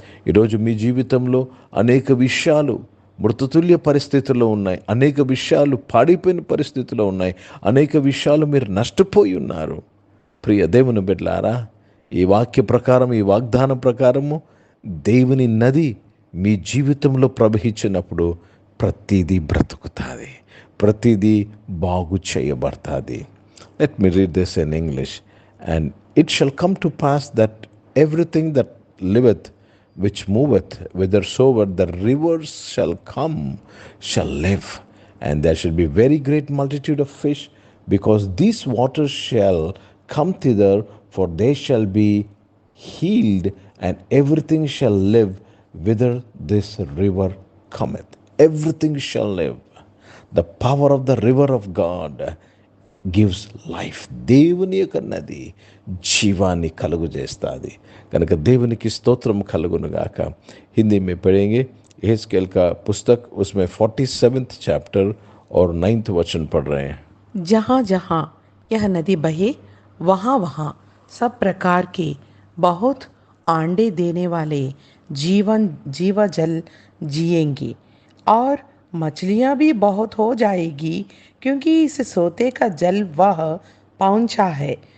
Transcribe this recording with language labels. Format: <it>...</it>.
<te>ఈరోజు మీ జీవితంలో అనేక విషయాలు మృతతుల్య పరిస్థితుల్లో ఉన్నాయి, అనేక విషయాలు పాడైపోయిన పరిస్థితుల్లో ఉన్నాయి, అనేక విషయాలు మీరు నష్టపోయి ఉన్నారు. ప్రియ దేవుని బిడ్డలారా, ఈ వాక్య ప్రకారం, ఈ వాగ్దానం ప్రకారము దేవుని నది మీ జీవితంలో ప్రవహించినప్పుడు ప్రతిదీ బ్రతుకుతుంది, ప్రతిదీ బాగు చేయబడుతుంది.</te> <en>Let me read this in English. And it shall come to pass that everything that liveth, which moveth, whithersoever the rivers shall come, shall live. And there shall be very great multitude of fish, because these waters shall come thither, for they shall be healed, and everything shall live whither this river cometh. Everything shall live. The power of the river of God gives life.</en> <te>దేవుని యొక్క నది జీవాన్ని కలుగు చేస్తుంది కనుక దేవునికి స్తోత్రం కలుగునుగాక.</te> <hi>హిందీ में पढ़ेंगे एहezकेल का पुस्तक, उसमें 47th चैप्टर और 9th वचन पढ़ रहे हैं. जहाँ जहाँ यह नदी बहे वहाँ वहाँ सब प्रकार के बहुत आंडे देने वाले जीवा जल जिएंगे, और मछलियाँ भी बहुत हो जाएगी, क्योंकि इस सोते का जल वह पौंछा है.</hi>